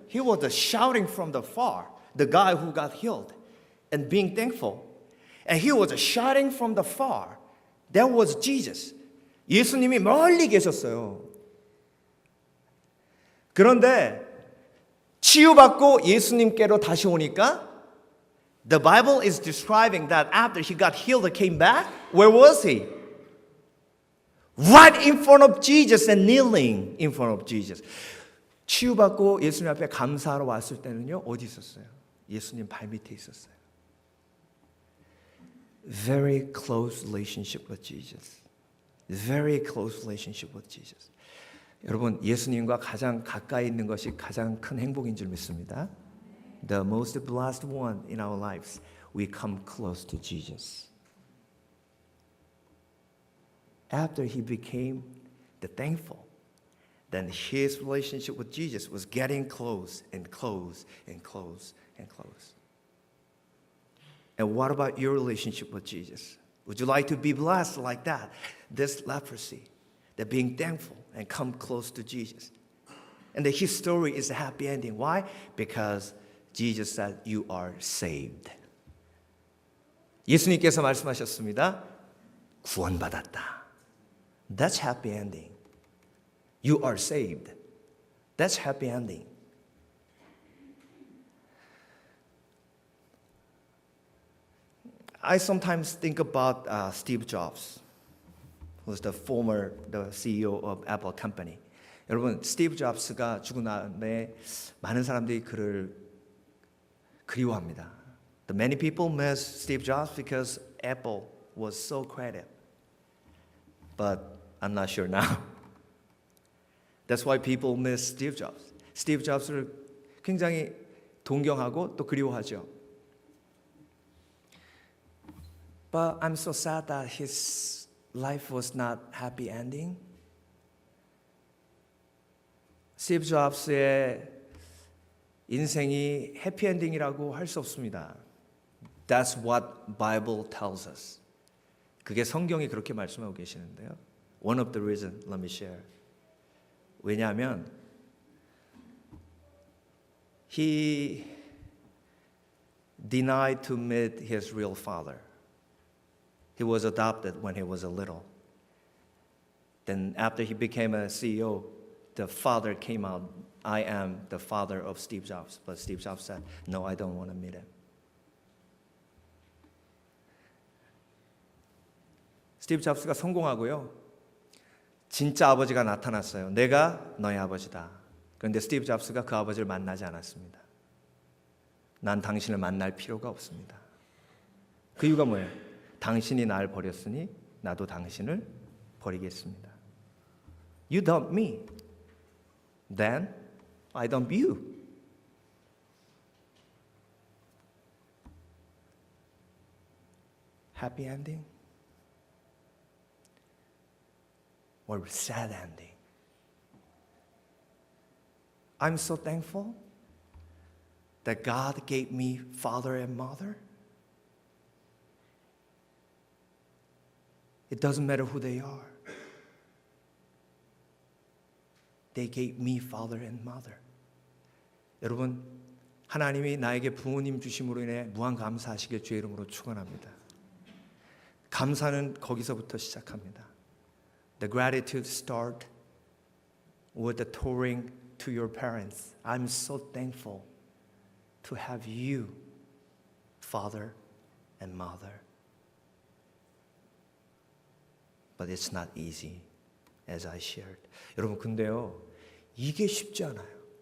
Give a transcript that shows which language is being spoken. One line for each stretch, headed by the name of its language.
English: He was shouting from the far, the guy who got healed, and being thankful. And he was shouting from the far. That was Jesus.
Korean: 예수님이 멀리 계셨어요. 그런데 치유받고 예수님께로 다시 오니까
English: the Bible is describing that after he got healed and came back, where was he? Right in front of Jesus and kneeling in front of Jesus.
Korean: 치유받고 예수님 앞에 감사하러 왔을 때는요, 어디 있었어요? 예수님 발밑에 있었어요.
English: Very close relationship with Jesus. Very close relationship with Jesus.
Korean: 여러분, 예수님과 가장 가까이 있는 것이 가장 큰 행복인 줄 믿습니다.
English: The most blessed one in our lives. We come close to Jesus. After he became the thankful, then his relationship with Jesus was getting close and close and close and close. And what about your relationship with Jesus? Would you like to be blessed like that? This leprosy, that being thankful and come close to Jesus. And his story is a happy ending. Why? Because Jesus said, you are saved.
Korean: 예수님께서 말씀하셨습니다. 구원받았다.
English: That's happy ending. You are saved. That's happy ending. I sometimes think about Steve Jobs, who's the CEO of Apple Company.
Korean: 여러분, 스티브 잡스가 죽은 다음에 많은 사람들이 그를 그리워합니다.
English: The many people miss Steve Jobs because Apple was so creative. But I'm not sure now. That's why people miss Steve Jobs.
Korean: 스티브 잡스를 굉장히 동경하고 또 그리워하죠.
English: But I'm so sad that his life was not happy ending.
Korean: 스티브 잡스의 인생이 해피엔딩이라고 할 수 없습니다.
English: That's what Bible tells us.
Korean: 그게 성경이 그렇게 말씀하고 계시는데요.
English: One of the reasons, let me share.
Korean: 왜냐하면
English: he denied to meet his real father. He was adopted when he was a little. Then after he became a CEO, the father came out, I am the father of Steve Jobs. But Steve Jobs said, no, I don't want to meet him.
Korean: 스티브 잡스가 성공하고요. 진짜 아버지가 나타났어요. 내가 너의 아버지다. 그런데 스티브 잡스가 그 아버지를 만나지 않았습니다. 난 당신을 만날 필요가 없습니다. 그 이유가 뭐예요? 당신이 날 버렸으니 나도 당신을 버리겠습니다.
English: You dump me. Then I dump you. Happy ending or sad ending? I'm so thankful that God gave me father and mother. It doesn't matter who they are. They gave me father and mother.
Korean: 여러분, 하나님이 나에게 부모님 주심으로 인해 무한 감사하시길 주의 이름으로 축원합니다. 감사는 거기서부터 시작합니다.
English: The gratitude start with the touring to your parents. I'm so thankful to have you, father and mother. But it's not easy, as I shared.
Korean: 여러분, 근데요, 이게 쉽지 않아요.